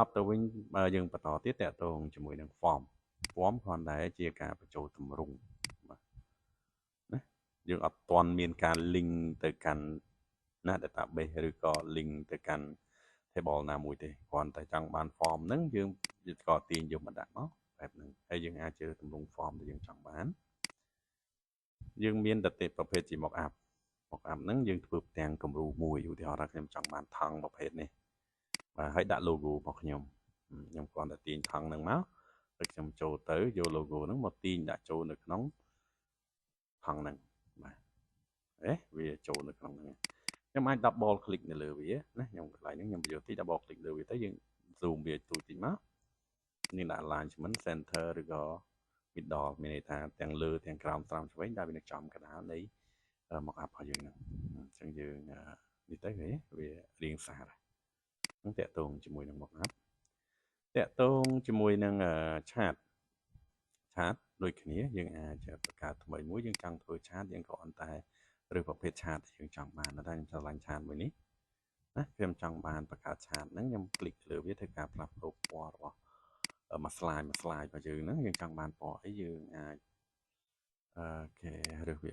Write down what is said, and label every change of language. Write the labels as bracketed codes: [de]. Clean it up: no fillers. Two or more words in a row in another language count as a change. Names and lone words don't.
[km] ប់ទៅវិញបើយើងបន្តទៀតតកតងជាមួយនឹង form គ្រាន់តែជាការបញ្ចូលទម្រង់បាទណាយើងអត់ទាន់មានការ link ទៅកាន់ណា database ឬក៏ link ទៅកាន់ table ណាមួយទេគ្រាន់តែចង់បាន form ហ្នឹងយើងក៏ទាញយកមកដាក់មកបែបហ្នឹងហើយយើងអាចជ្រើសទម្រង់ form ដែលយើងចង់បានយើងមានតែប្រភេទជា [en] mock up [km] ហ្នឹងយើងធ្វើផ្ទាំងគំរូមួយឧទាហរណ៍ថាខ្ញុំ ចង់បានថង់ប្រភេទនេះបាទហើយដាក់ logo របស់ខ្ញុំគ្រាន់តែទាញថង់ហ្នឹងមកហើយខ្ញុំចូលទៅយក logo ហ្នឹងមកទាញដាក់ចូលនៅក្នុងថង់ហ្នឹងបាទវាចូលនៅក្នុងហ្នឹងខ្ញុំអាច [en] double click [km] នៅលើវាណាខ្ញុំកន្លែងហ្នឹងខ្ញុំយកទី [en] double click [km] លើវាទៅយើង zoom វាទូ តិចមកនេះដាក់ [en] alignment center [km] ឬក៏ middle មានន័យថាទាំងលើទាំងក្រោមត្រង់ឆ្វេងដែលវានៅចំកណ្ដាលនៃ [en] mock up [km] របស់យើងហ្នឹងអញ្ចឹងយើងនេះទៅវារៀងសារហ្នឹងតាក់ទងជាមួយនឹង [en] mock up [km] តាក់ទងជាមួយ នឹង chart ដូចគ្នាយើងអាចបង្កើតថ្មីមួយយើងចង់ធ្វើ chart យើងគ្រាន់តែឬប្រភេទ chart ដែលយើងចង់បានតែខ្ញុំឆ្លាញ់ chart មួយនេះណាខ្ញុំចង់បានបង្កើត chart ហ្នឹងខ្ញុំ click លើវាធ្វើការផ្លាស់ប្ដូរពណ៌របស់មួយ slide របស់យើងហ្នឹងយើងចង់បានពណ៌អីយើងអាចគេរើសវា